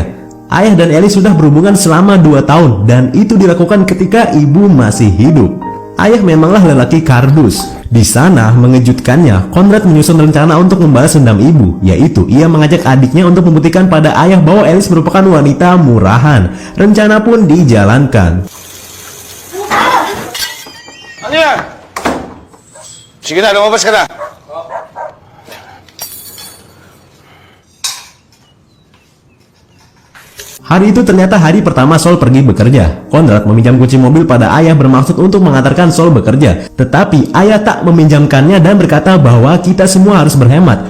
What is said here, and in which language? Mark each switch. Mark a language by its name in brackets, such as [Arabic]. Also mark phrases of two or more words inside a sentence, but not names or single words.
[Indonesian] Ayah dan Alice sudah berhubungan selama 2 tahun, dan itu dilakukan ketika ibu masih hidup. Ayah memanglah lelaki kardus. Di sana mengejutkannya, Conrad menyusun rencana untuk membalas dendam ibu, yaitu ia mengajak adiknya untuk membuktikan pada ayah bahwa Alice merupakan wanita murahan. Rencana pun dijalankan. [Filipino] Anya, sige na, lumabas ka na. [Indonesian] Hari itu ternyata hari pertama Sol pergi bekerja. Conrad meminjam kunci mobil pada ayah bermaksud untuk mengantarkan Sol bekerja. Tetapi ayah tak meminjamkannya dan berkata bahwa kita semua harus berhemat.